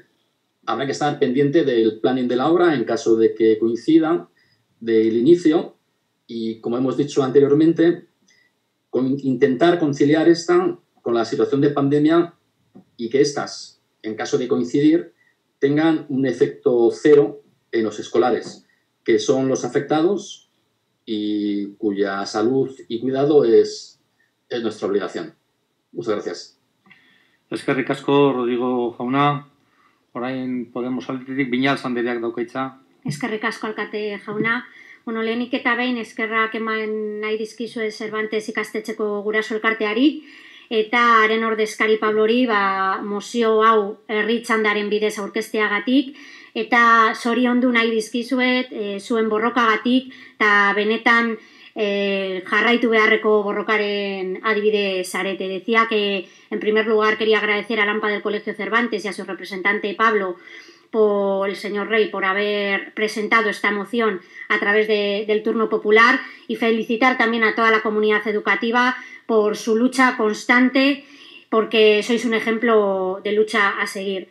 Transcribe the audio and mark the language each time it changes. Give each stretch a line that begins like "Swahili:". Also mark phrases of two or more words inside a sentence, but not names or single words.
Spanish: Habrá que estar pendiente del planning de la obra en caso de que coincida del inicio y, como hemos dicho anteriormente, intentar conciliar esta con la situación de pandemia y que estas, en caso de coincidir, tengan un efecto cero en los escolares, que son los afectados y cuya salud y cuidado es nuestra obligación. Muchas gracias.
Basque: Eskerrik asko, Rodrigo jauna. Orain Podemos aldetik Viñals andreak dauka hitza. Eskerrik asko alkate jauna. Bueno, lehenik eta behin eskerrak eman nahi dizkizue Cervantes ikastetxeko guraso elkarteari eta haren ordezkari Pablori mozio hau herri txandaren bidez aurkezteagatik eta zoriondu nahi dizkizuet zuen borrokagatik eta benetan jarraitu beharreko borrokaren adibide zarete.
Spanish: Decía que, en primer lugar, quería agradecer al AMPA del Colegio Cervantes y a su representante Pablo, el señor Rey, por haber presentado esta moción a través del turno popular y felicitar también a toda la comunidad educativa por su lucha constante, porque sois un ejemplo de lucha a seguir.